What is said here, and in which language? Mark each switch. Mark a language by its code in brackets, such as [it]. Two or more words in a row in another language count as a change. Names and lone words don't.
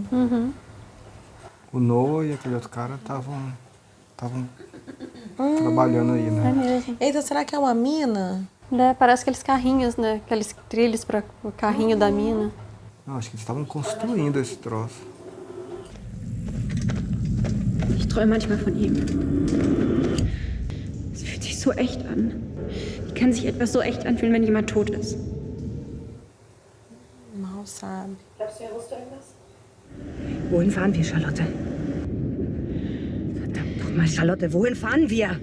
[pt] Uhum. O Noah e aquele outro cara estavam trabalhando aí, né? É mesmo. Eita, será que é uma mina? É, parece aqueles carrinhos, né? Aqueles trilhos para o carrinho da mina. Não, acho que eles estavam construindo esse troço. [de] Ich träume manchmal von ihm. Es fühlt sich so echt an. Wie kann sich etwas so echt anfühlen, wenn jemand tot ist? [pt] Mal sabe. [de] Glaubst du, er wusste irgendwas? Wohin fahren wir, Charlotte? Verdammt nochmal, Charlotte, wohin fahren wir?